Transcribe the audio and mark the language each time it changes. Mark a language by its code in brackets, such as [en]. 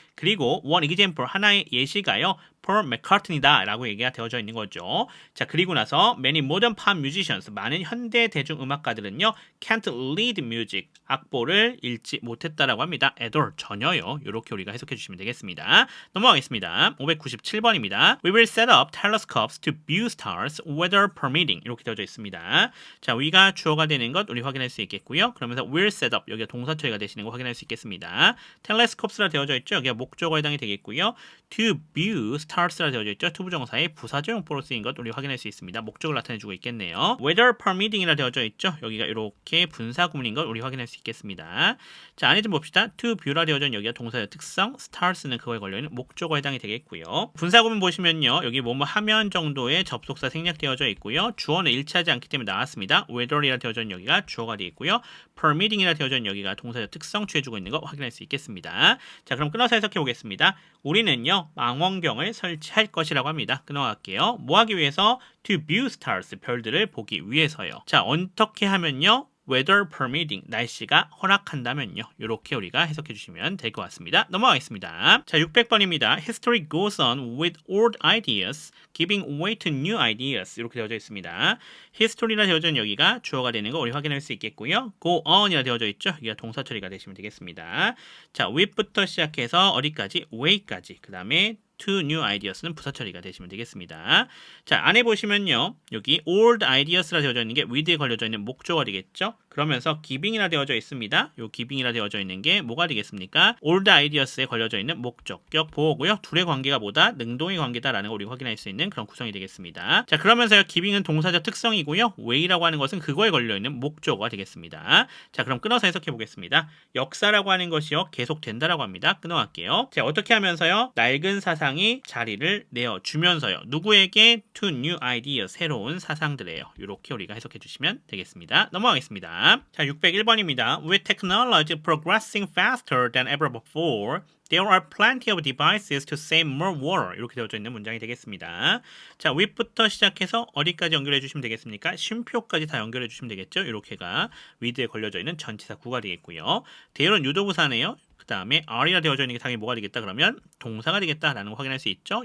[ko] 그리고 [en] one example [ko] 하나의 예시가요. Paul McCartney다 라고 얘기가 되어져 있는 거죠. 자, 그리고 나서 [en] many modern pop musicians [ko] 많은 현대 대중음악가들은요 [en] can't lead music [ko] 악보를 읽지 못했다라고 합니다. [en] at all [ko] 전혀요. 이렇게 우리가 해석해 주시면 되겠습니다. 넘어가겠습니다. 597번입니다. [en] We will set up telescopes to view stars weather permitting [ko] 이렇게 되어져 있습니다. 자, we가 주어가 되는 것 우리 확인할 수 있겠고요. 그러면서 will set up 여기가 동사 처리가 되시는 거 확인할 수 있겠습니다. telescopes라 되어져 있죠. 여기가 목적어에 해당이 되겠고요. to view stars라 되어져 있죠. 투부정사의 부사적 용법으로 쓰인 것 우리 확인할 수 있습니다. 목적을 나타내주고 있겠네요. weather permitting이라 되어져 있죠. 여기가 이렇게 분사 구문인 것 우리 확인할 수 있겠습니다. 자, 안에 좀 봅시다. to view라 되어져 있는 여기가 동사의 특성, stars는 그거에 걸려있는 목적어에 해당이 되겠고요. 분사 구문 보시면요. 여기 뭐뭐 하면 정도의 접속사 생략되어져 있고요. 주어는 일치하지 않기 때문에 나왔습니다. weather이라 되어져 있는 여기가 주어가 되어 있고요. permitting이라 되어져 있는 여기가 동사의 특성 취해주고 있는 거 확인할 수 있겠습니다. 자, 그럼 끊어서 해석해 보겠습니다. 우리는요 망원경을 설치할 것이라고 합니다. 끊어갈게요. 뭐 하기 위해서? [en] To view stars [ko] 별들을 보기 위해서요. 자, 어떻게 하면요 [en] weather permitting [ko] 날씨가 허락한다면요 이렇게 우리가 해석해 주시면 될 것 같습니다. 넘어가겠습니다. 자, 600번입니다. [en] History goes on with old ideas giving way to new ideas [ko] 이렇게 되어져 있습니다. history라 되어져 있는 여기가 주어가 되는 거 우리 확인할 수 있겠고요. go on이라 되어져 있죠. 여기가 동사 처리가 되시면 되겠습니다. 자, with부터 시작해서 어디까지? way까지 그 다음에 to new ideas는 부사 처리가 되시면 되겠습니다. 자, 안에 보시면요. 여기 old ideas라 되어져 있는 게 with에 걸려져 있는 목적어가 되겠죠. 그러면서 giving이라 되어져 있습니다. 요 giving이라 되어져 있는 게 뭐가 되겠습니까? old ideas에 걸려져 있는 목적격 보호고요. 둘의 관계가 뭐다? 능동의 관계다라는 걸 우리가 확인할 수 있는 그런 구성이 되겠습니다. 자, 그러면서요. giving은 동사적 특성이고요. way라고 하는 것은 그거에 걸려 있는 목적어가 되겠습니다. 자, 그럼 끊어서 해석해 보겠습니다. 역사라고 하는 것이요. 계속된다라고 합니다. 끊어갈게요. 자, 어떻게 하면서요? 낡은 사상이 자리를 내어주면서요. 누구에게? [en] to new idea [ko] 새로운 사상들에요. 이렇게 우리가 해석해 주시면 되겠습니다. 넘어가겠습니다. 자, 601번입니다. [en] With technology progressing faster than ever before, there are plenty of devices to save more water. [ko] 이렇게 되어져 있는 문장이 되겠습니다. 자, with부터 시작해서 어디까지 연결해 주시면 되겠습니까? 쉼표까지 다 연결해 주시면 되겠죠. 이렇게가 with에 걸려져 있는 전치사 구가 되겠고요. 대열은 유도부사네요. 그 다음에 are이라 되어져 있는 게 당연히 뭐가 되겠다 그러면 동사가 되겠다라는 거 확인할 수 있죠.